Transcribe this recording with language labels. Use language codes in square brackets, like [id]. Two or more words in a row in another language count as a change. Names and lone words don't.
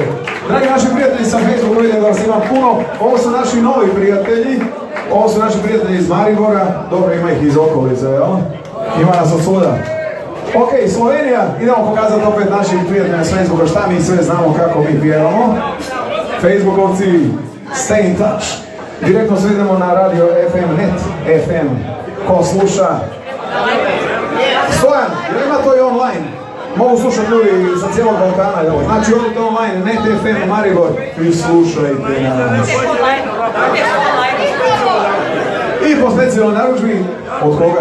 [bs] Dragi naši prijatelji sa Facebooku, vidim da vas ima puno. Ovo su naši novi prijatelji. Ovo su naši prijatelji iz Maribora. Dobro, ima ih iz okolice, jel? Ima nas od svuda. Ok, Slovenija. Idemo pokazati opet našim prijateljima s Facebooka šta mi sve znamo, kako mi pjevamo. Facebookovci, [en] stay in touch. [bs] Direktno se idemo na radio FM, net FM. Ko sluša? Stojan, jer ima to i online? Mogu slušati ljudi sa cijelog Balkana, jel? Znači odite online, net FM Maribor i slušajte nas. I po specijalnoj narudžbi, od koga?